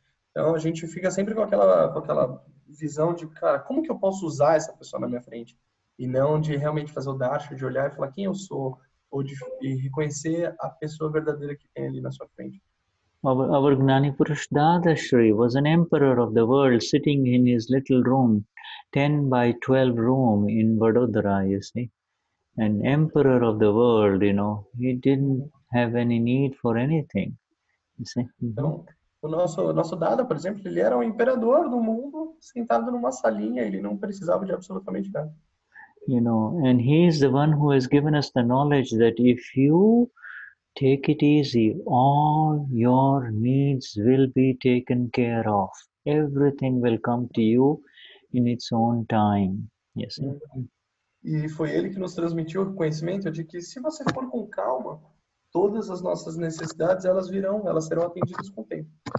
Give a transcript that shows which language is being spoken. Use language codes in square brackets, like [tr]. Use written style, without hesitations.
[pt] Então a gente fica sempre com aquela visão de, cara, como que eu posso usar essa pessoa na minha frente? E não de realmente fazer o darshan, de olhar e falar quem eu sou, ou de reconhecer a pessoa verdadeira que tem ali na sua frente. [en] Our Gnani Purush Dadashri was an emperor of the world sitting in his little room, 10 by 12 room in Vadodara, you see. An emperor of the world, he didn't have any need for anything, you see. [pt] Então, o nosso Dada, por exemplo, ele era o imperador do mundo, sentado numa salinha, ele não precisava de absolutamente nada. [en] And he is the one who has given us the knowledge that if you take it easy, all your needs will be taken care of. Everything will come to you in its own time. Yes. [pt] E foi ele que nos transmitiu o conhecimento de que se você for com calma, todas as nossas necessidades elas serão atendidas com o tempo.